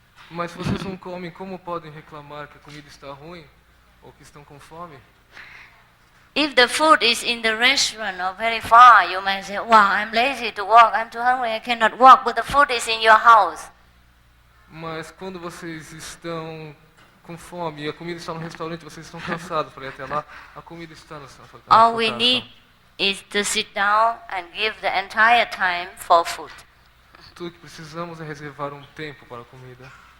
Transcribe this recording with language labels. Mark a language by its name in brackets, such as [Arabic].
[Portuguese] Mas se vocês não comem, como podem reclamar que a comida está ruim ou que estão com fome? [English] If the food is in the restaurant or very far, you might say, wow, I'm lazy to walk, I'm too hungry, I cannot walk, but the food is in your house. [Portuguese] Mas quando vocês estão com fome e a comida está no restaurante, vocês estão cansados para ir até lá, a comida está na sua casa. [English] All we need is to sit down and give the entire time for food. [Portuguese] Tudo que precisamos é reservar um tempo para a comida.